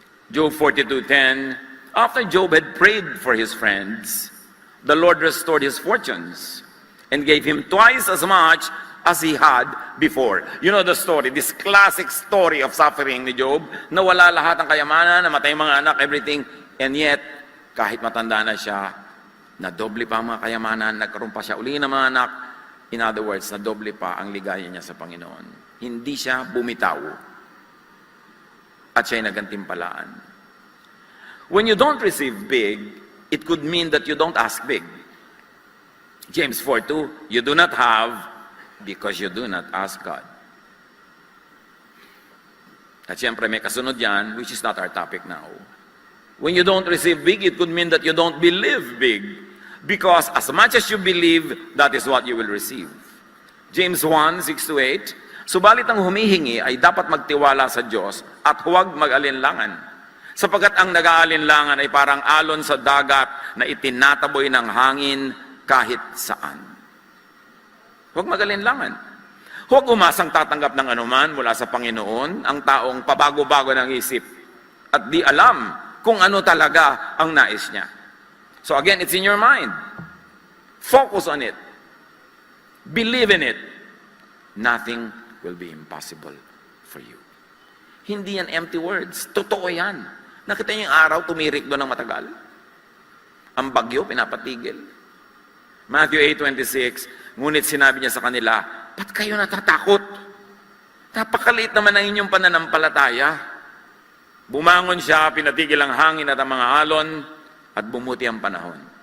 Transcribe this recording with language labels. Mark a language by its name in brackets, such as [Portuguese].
[English] Job 42:10, after Job had prayed for his friends, the Lord restored his fortunes and gave him twice as much as he had before. You know the story, this classic story of suffering [Filipino] ni Job, nawala lahat ng kayamanan, namatay mga anak, everything, and yet, kahit matanda na siya, nadoble pa ang mga kayamanan, nagkaroon pa siya uli ng mga anak. [English] In other words, [Filipino] nadoble pa ang ligaya niya sa Panginoon. Hindi siya bumitaw. At siya'y nagantimpalaan. [English] When you don't receive big, it could mean that you don't ask big. James 4:2, you do not have Because you do not ask God. [Filipino] At siyempre may kasunod yan, [English] which is not our topic now. When you don't receive big, it could mean that you don't believe big. Because as much as you believe, that is what you will receive. [Filipino] James 1, 6-8, subalit ang humihingi ay dapat magtiwala sa Diyos at huwag mag-alinlangan. Sapagkat ang nag-aalinlangan ay parang alon sa dagat na itinataboy ng hangin kahit saan. Huwag mag-alinlangan. Huwag umasang tatanggap ng anuman mula sa Panginoon ang taong pabago-bago ng isip at di alam kung ano talaga ang nais niya. [English] So again, it's in your mind. Focus on it. Believe in it. Nothing will be impossible for you. [Filipino] Hindi yan empty words. Totoo yan. Nakita niyo yung araw, tumirik doon ng matagal. Ang bagyo, pinapatigil. Matthew 8:26, ngunit sinabi niya sa kanila, ba't kayo natatakot? Napakaliit naman ang inyong pananampalataya. Bumangon siya, pinatigil ang hangin at ang mga alon, at bumuti ang panahon.